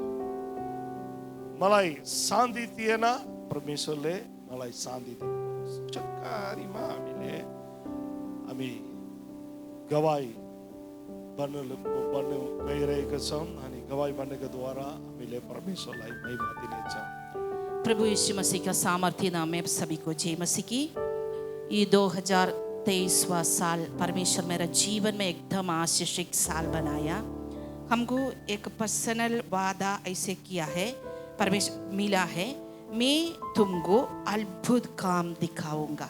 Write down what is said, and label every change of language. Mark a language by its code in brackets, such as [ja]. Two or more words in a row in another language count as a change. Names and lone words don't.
[ne] मलाई शान्ति थिएन, परमेश्वरले मलाई शान्ति दियो। चक्कारीमा हामी गवाही बन्नु गइरहेका छौँ, अनि गवाही बन्नेको द्वारा हामीले परमेश्वरलाई महिमा दिनेछौँ। [hi] प्रभु यीशु मसीह का सामर्थ्य नाम में सभी को जय मसीह की। ये 2023वां साल परमेश्वर मेरा जीवन में एकदम आशीषित साल बनाया। हमको एक पर्सनल वादा ऐसे किया है, परमेश्वर मिला है, मैं तुमको अद्भुत काम दिखाऊंगा।